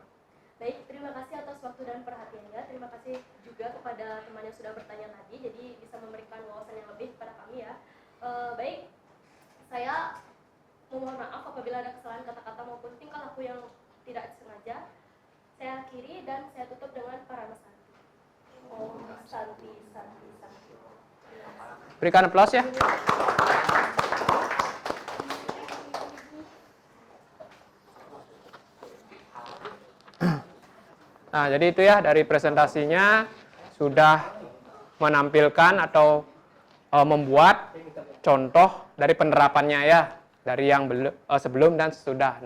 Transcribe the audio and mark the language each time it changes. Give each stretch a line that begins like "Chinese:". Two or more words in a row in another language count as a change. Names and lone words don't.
Indonesian: Baik, terima kasih atas waktu dan perhatiannya. Terima kasih juga kepada teman yang sudah bertanya tadi. Jadi bisa memberikan wawasan yang lebih kepada kami ya. Baik, saya memohon maaf apabila ada kesalahan kata-kata maupun tingkah laku yang tidak sengaja. Saya akhiri dan saya tutup dengan parana santi.
Sanskrit: Om santi santi santi.
Indonesian: Berikan aplaus ya. Nah, jadi itu ya dari presentasinya sudah menampilkan atau membuat contoh dari penerapannya ya, dari yang sebelum dan sesudah.